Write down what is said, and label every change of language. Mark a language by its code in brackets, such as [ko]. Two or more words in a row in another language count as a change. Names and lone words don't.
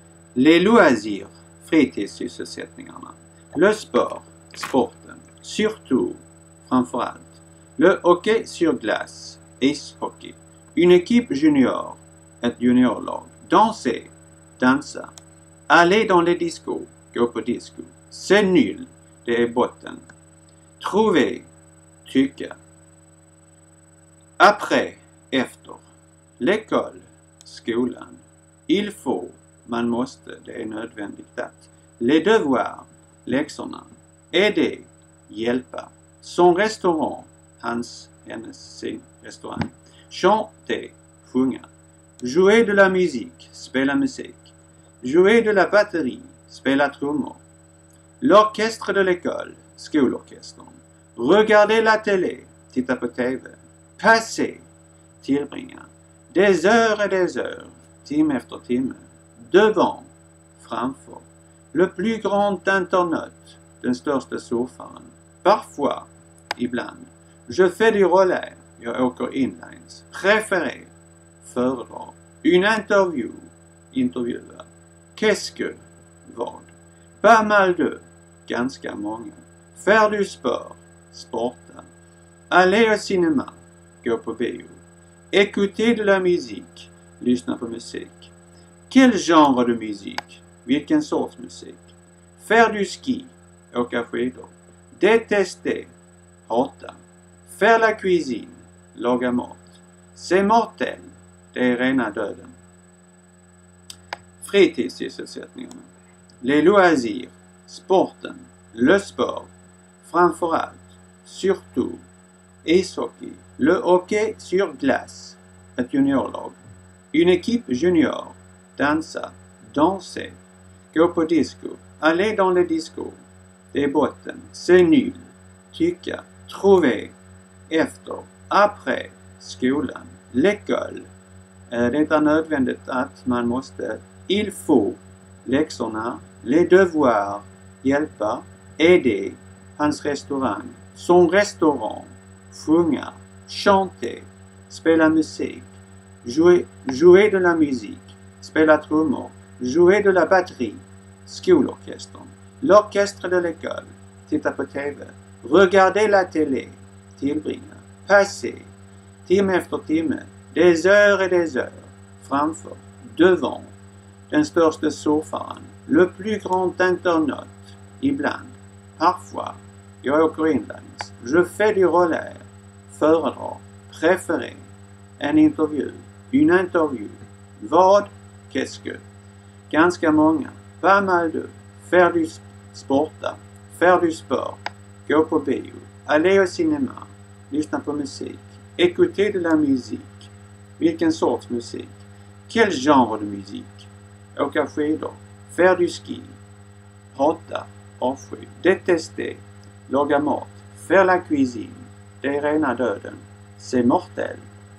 [fr] Les loisirs, fritidssysselsättningarna. Le sport, sporten. Surtout, [sv] framför allt. [fr] Le hockey sur glace, ishockey. Une équipe junior, [sv] ett juniorlag. Danser, dansa. [fr] Aller dans les discos, [sv] gå på disco. [fr] C'est nul, [sv] det är botten. [fr] Trouver, tycka. Après, efter. L'école, skolan. Il faut, [sv] man måste, det är nödvändigt att. [fr] Les devoirs, läxorna. Aider, hjälpa. Son restaurant, [sv] sin restaurang. [fr] Chanter, sjunga. Jouer de la musique, [sv] spela musik. [fr] Jouer de la batterie, [sv] spela trummor. [fr] L'orchestre de l'école, skolorkestern. Regarder la télé, [sv] titta på TV. [fr] Passer, tillbringa. Des heures, [sv] timme efter timme. [fr] Devant, framför. Le plus grand internaute, [sv] den största surfaren. [fr] Parfois, ibland. Je fais du roller, [sv] jag åker inlines. [fr] Préféré, föredrar. Une interview, intervjua. Qu'est-ce que, vad. Pas mal de, [sv] ganska många. [fr] Faire du sport, sporta. Aller au cinéma, [sv] gå på bio. [fr] Écouter de la musique, [sv] lyssna på musik. [fr] Quel genre de musique, [sv] vilken sorts musik. [fr] Faire du ski, [sv] åka skidor. [fr] Détester, hata. Faire la cuisine, [sv] laga mat. [fr] C'est mortel, [sv] det är rena döden. Fritidssysselsättningarna. [fr] Les loisirs, sporten. Le sport, [sv] framför allt. [fr] Surtout, ishockey. Le hockey sur glace, [sv] ett juniorlag. [fr] Une équipe junior, [sv] dansa. Danser, gå på disco. [fr] Aller dans les discos, [sv] det är botten. [fr] C'est nul, tycka. Trouver, efter. Après, [sv] skolan. L'école, det är nödvändigt att man måste. [fr] Il faut, läxorna. Les devoirs, [sv] hjälpa. [fr] Aider, [sv] hans restaurang. [fr] Son restaurant, sjunga. [sv] Chanter, spela musik. [fr] Jouer de la musique, [sv] spela trummor. [fr] Jouer de la batterie, skolorkestern. L'orchestre de l'école, [sv] titta på TV. [fr] Regarder la télé, tillbringa. Passer, [sv] timme efter timme. [fr] Des heures, [sv] framför. Devant, den största surfaren. [fr] Le plus grand internaute, [sv] ibland. Parfois, jag åker inlines. [fr] Je fais du roller, föredrar. Préféré, [sv] en intervju. Une intervju. Vad, [fr] qu'est-ce que. [sv] Ganska många. [fr] Pas mal de. Faire du sporta. Faire du sport. [sv] Gå på bio. [fr] Aller au cinéma. [sv] Lyssna på musik. [fr] Écouter de la musique. [sv] Vilken sorts musik. [fr] Quel genre de musique. [sv] Åka skidor. [fr] Faire du ski. [sv] Hata. Avsky. [fr] Détester. [sv] Laga mat. [fr] Faire la cuisine. [sv] Det är rena döden. [fr] C'est mortel.